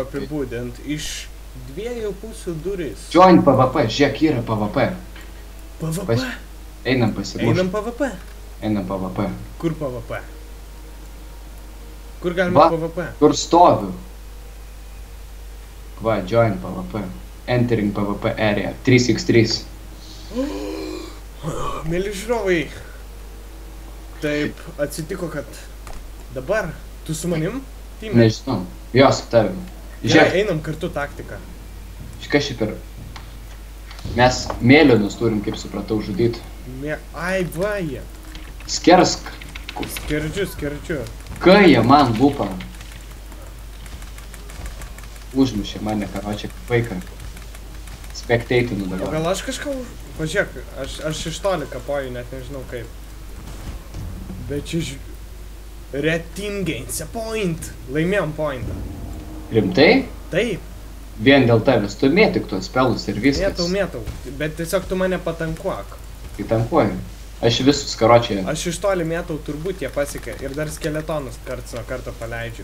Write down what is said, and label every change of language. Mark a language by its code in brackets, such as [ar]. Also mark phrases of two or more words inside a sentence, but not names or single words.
[lt] kaip apibūdint. Iš 2 pusių durys. [en] Join PvP, [lt] žiūrėk, yra PvP. PvP. Einam pasimušti. Einam PvP. Einam PvP. Kur PvP? Kur galima Va. PvP? Kur stoviu? Va, [en] join PvP. Entering PvP area. 3x3. [lt] Mėly žiūrovai. Taip, atsitiko, kad dabar tu su manim, Timė. Nežinau. Jo, su tavim. Gerai, Žiūrėk, einam kartu taktiką. kas šiaip ir... Mes mėlynus turim, kaip supratau, žudyti. Ai, va jie. Skersk. Skerdžiu. Kai jie man lupa. Užmušė mane, karočią, kaip vaiką. Spekteitinu O dabar. gal aš kažką Pažiūrėk, aš iš toli kapoju, net nežinau kaip. Bet čia [en] Red Team gains a point. [lt] Laimėjom pointą. Rimtai? Taip, Vien dėl tavęs, tu mėtik tuos pelus ir viskas. mėtau. Bet tiesiog tu mane patankuok. Tai tankuoju. Aš visus karočią. Aš iš toli mėtau, turbūt jie pasiekė. Ir dar skeletonus karts nuo karto paleidžiu.